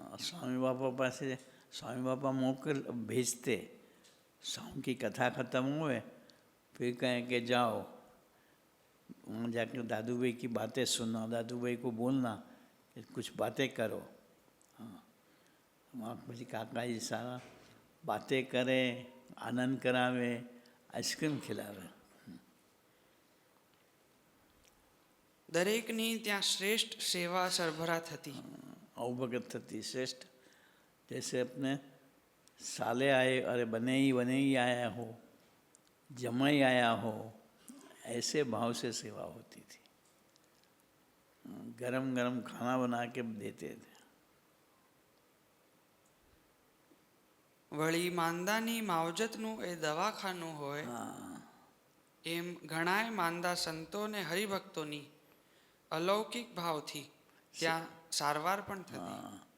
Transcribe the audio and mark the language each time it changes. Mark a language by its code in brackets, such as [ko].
[hi] स्वामी बापा पास से स्वामी बापा मोकल भेजते। शाम की कथा खत्म हुए फिर कहें कि जाओ वहाँ जाकर दादू भाई की बातें सुनना, दादू भाई को बोलना कि कुछ बातें करो। वहाँ [gu] પછી [hi] काका जी सारा बातें करे, आनंद करावे, आइसक्रीम खिलावे। [gu] દરેકની ત્યાં શ્રેષ્ઠ સેવા સરભરા થતી. [hi] अवभगत थी श्रेष्ठ। जैसे अपने साले आए, अरे बने ही आया हो, जमाई आया हो, ऐसे भाव से सेवा होती थी। गरम गरम खाना बना के देते थे। [gu] વળી માંદાની માવજતનું એ દવાખાનું હોય એમ ઘણાય માંદા સંતો ને હરિભક્તોની અલૌકિક ભાવથી ત્યાં સારવાર પણ થતી.